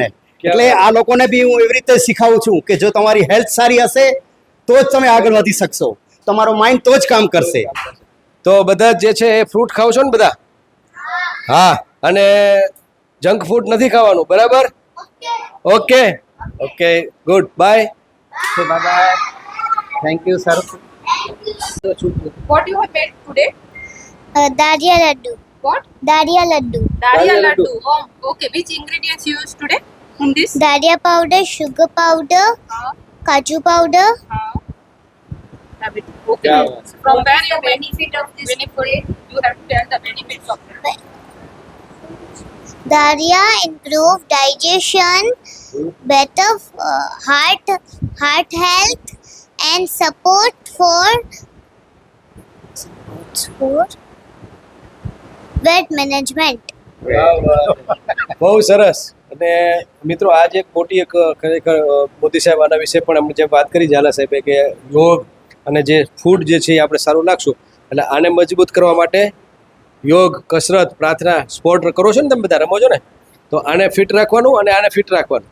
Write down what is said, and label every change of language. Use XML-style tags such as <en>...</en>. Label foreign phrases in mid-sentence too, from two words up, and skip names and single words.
<gu>એટલે આ લોકોને બી હું એવી રીતે શીખવું છું કે જો તમારી હેલ્થ સારી હશે તો જ તમે આગળ વધી શકશો, તમારો માઇન્ડ તો જ કામ કરશે. તો બધા જે છે એ ફ્રૂટ ખાવ છો ને બધા? હા. અને</gu> <en>junk food</en> <gu>નથી ખાવાનું, બરાબર?</gu> <en>okay, good, bye. Bye. Thank you sir. What you have made today?</en> <hi>दारिया लड्डू</hi> <en>What?</en> <hi>दारिया लड्डू</hi> <en>Daria laddu. Oh, okay. Which ingredients you use today in this?</en> <hi>दारिया</hi> <en>powder sugar powder</en> <hi>काजू पाउडर</hi> <en>Have it. Okay. Yeah. From where you benefit of this benefit? You have to tell the benefits of it. दारिया improve digestion, better heart health and support for weight management.</en> <gu>બહુ સરસ. અને મિત્રો, આજ એક મોટી એક ખરેખર મોદી સાહેબ આના વિશે પણ અમને જે વાત કરી ઝાલા સાહેબે કે યોગ અને જે ફૂડ જે છે એ આપણે સારું લાગશું, એટલે આને મજબૂત કરવા માટે યોગ, કસરત, પ્રાર્થના, સ્પોર્ટ કરો છો ને તમે બધા, રમો છો ને, તો આને ફિટ રાખવાનું અને આને ફિટ રાખવાનું.</gu>